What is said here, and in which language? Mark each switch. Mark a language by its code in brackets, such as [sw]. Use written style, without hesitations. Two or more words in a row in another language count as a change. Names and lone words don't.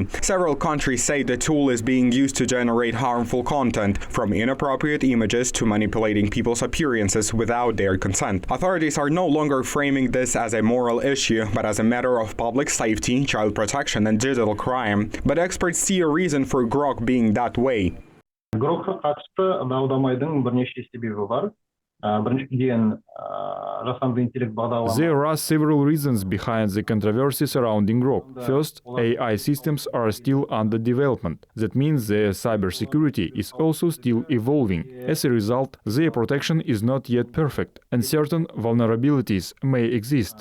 [en] Several countries say the tool is being used to generate harmful content, from inappropriate images to manipulating people's appearances without their consent. Authorities are no longer framing this as a moral issue, but as a matter of public safety, child protection, and digital crime. But experts see a reason for Grok being that way. [kk] Grok'a қатысты дау-дамайдың бірнеше себебі бар. Біріншіден, жасанды интеллект бағдарламасы. [en] There are several reasons behind the controversy surrounding Grok. First, AI systems are still under development. That means their cybersecurity is also still evolving. As a result, their protection is not yet perfect, and certain vulnerabilities may exist.